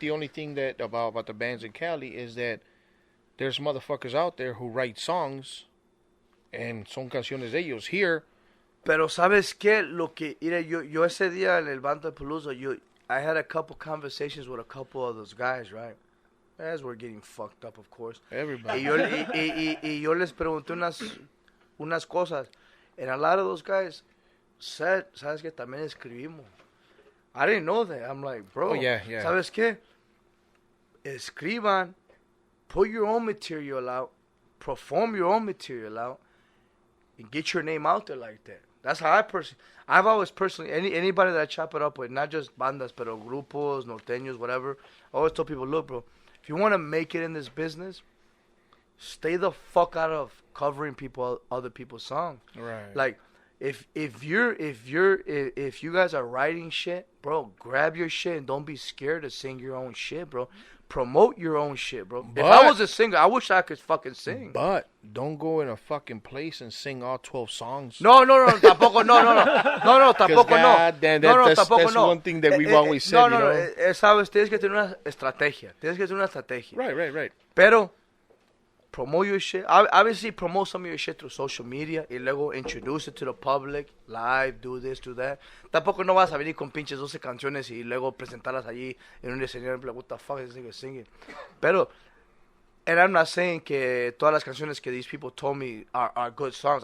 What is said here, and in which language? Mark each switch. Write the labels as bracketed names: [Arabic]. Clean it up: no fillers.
[English] The only thing that about the bands in Cali is that there's motherfuckers out there who write songs, and [Spanish] son canciones de ellos. [English] Here, [Spanish] pero sabes qué, mira, yo ese día en el Banda Palooza, [English] I had a couple conversations with a couple of those guys, right? As we're getting fucked up, of course. Everybody. [Spanish] Y yo les pregunté unas cosas. [English] And a lot of those guys said, [Spanish] ¿sabes qué? También escribimos. [English] I didn't know that. I'm like, bro. Oh, yeah. [Spanish] ¿Sabes qué? Escriban. [English] Put your own material out. Perform your own material out. And get your name out there like that. That's how I've always personally, anybody that I chop it up with, not just bandas, [Spanish] pero grupos, norteños, [English] whatever, I always tell people, look, bro, if you want to make it in this business, stay the fuck out of covering other people's songs. Right. Like, if you guys are writing shit, bro, grab your shit and don't be scared to sing your own shit, bro. Promote your own shit, bro. If I was a singer, I wish I could fucking sing. But don't go in a fucking place and sing all 12 songs. [Spanish] No, tampoco, no, tampoco, no. [English] That's one thing that we've always said, you know? [Spanish] Sabes, tienes que tener una estrategia. [English] Right. Pero, promote your shit. Obviously, promote some of your shit through social media [Spanish] y luego [English] introduce it to the public, live, do this, do that. [Spanish] Tampoco no vas a venir con pinches 12 canciones y luego presentarlas allí en un escenario, [English] like, what the fuck is this nigga singing? Pero, and I'm not saying [Spanish] que todas las canciones que [English] these people told me are good songs.